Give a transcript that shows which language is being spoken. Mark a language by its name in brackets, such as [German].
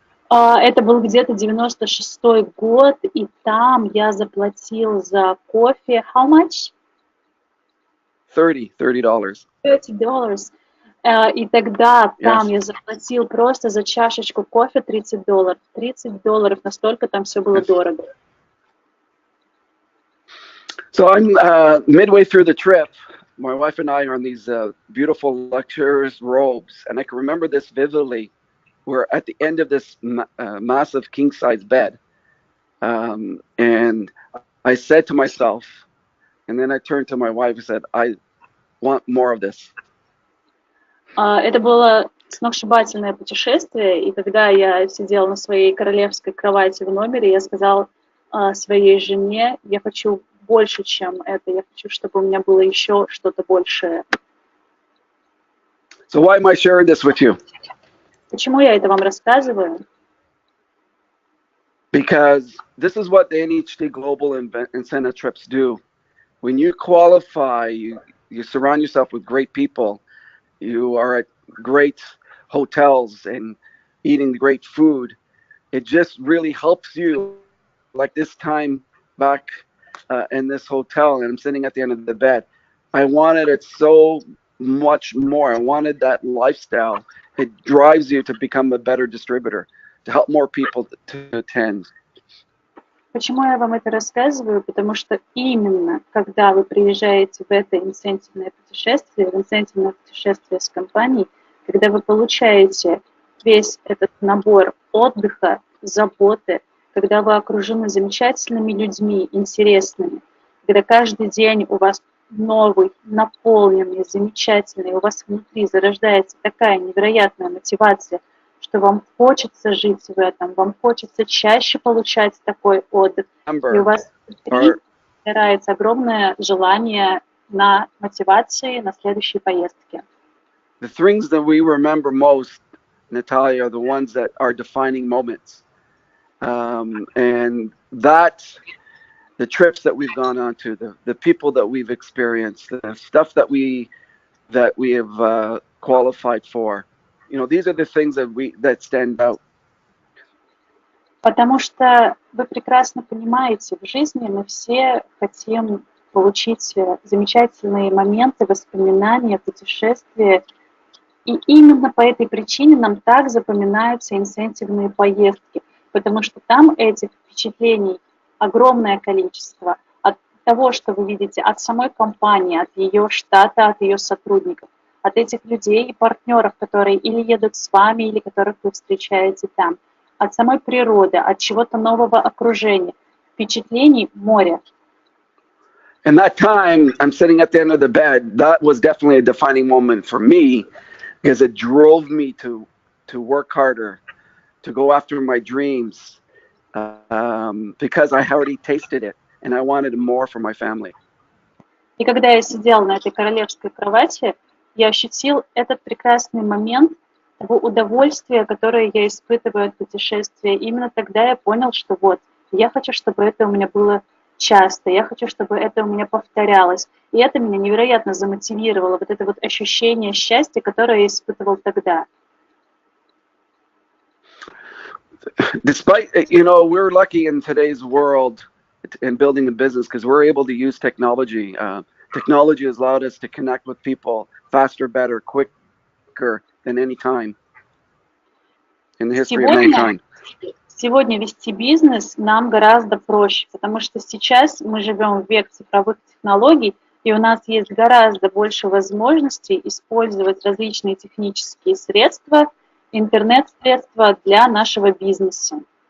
[Russian] Это был где-то 96-й год, и там я заплатил за кофе. [English] How much? $30. $30. [Russian] И тогда там я заплатил просто за чашечку кофе $30. $30, настолько там все было дорого. [English] So I'm midway through the trip. My wife and I are in these beautiful luxurious robes, and I can remember this vividly. We're at the end of this massive king-size bed, and I said to myself, and then I turned to my wife and said, I want more of this. [Russian] Это было сногсшибательное путешествие, и когда я сидела на своей королевской кровати в номере, я сказала своей жене, я хочу больше, чем это, я хочу, чтобы у меня было еще что-то большее. [English] So why am I sharing this with you? [Russian] Почему я это вам рассказываю? [English] Because this is what the NHT Global Incentive Trips do. When you qualify, you surround yourself with great people. You are at great hotels and eating great food. It just really helps you. Like this time back in this hotel, and I'm sitting at the end of the bed. I wanted it so much more. I wanted that lifestyle. It drives you to become a better distributor, to help more people to attend. [Russian] Почему я вам это рассказываю? Потому что именно когда вы приезжаете в это инцентивное путешествие, с компанией, когда вы получаете весь этот набор отдыха, заботы, когда вы окружены замечательными людьми, интересными, когда каждый день у вас новый, наполненный, замечательный, у вас внутри зарождается такая невероятная мотивация, что вам хочется жить в этом, вам хочется чаще получать такой отдых, и у вас внутри собирается огромное желание на мотивации на следующие поездки. [English] The things that we remember most, Natalia, are the ones that are defining moments. And that, the trips that we've gone on to, the people that we've experienced, the stuff that we have qualified for, you know, these are the things that stand out. [Russian] Потому что вы прекрасно понимаете, в жизни мы все хотим получить замечательные моменты, воспоминания, путешествия. И именно по этой причине нам так запоминаются инцентивные поездки, потому что там этих впечатлений огромное количество от того, что вы видите от самой компании, от ее штата, от ее сотрудников, от этих людей и партнеров, которые или едут с вами, или которых вы встречаете там, от самой природы, от чего-то нового окружения, впечатлений море. [English] And that time, I'm sitting at the end of the bed, that was definitely a defining moment for me, because it drove me to work harder, to go after my dreams, because I already tasted it, and I wanted more for my family. [Russian] И когда я сидел на этой королевской кровати, я ощутил этот прекрасный момент того удовольствия, которое я испытываю от путешествия. Именно тогда я понял, что вот, я хочу, чтобы это у меня было часто, я хочу, чтобы это у меня повторялось. И это меня невероятно замотивировало, вот это вот ощущение счастья, которое я испытывал тогда. [English] Despite, you know, we're lucky in today's world in building a business because we're able to use technology. Technology has allowed us to connect with people faster, better, quicker than any time in the history of mankind. [Russian] Сегодня вести бизнес нам гораздо проще, потому что сейчас мы живем в век цифровых технологий, и у нас есть гораздо больше возможностей использовать различные технические средства, интернет-средства для нашего бизнеса.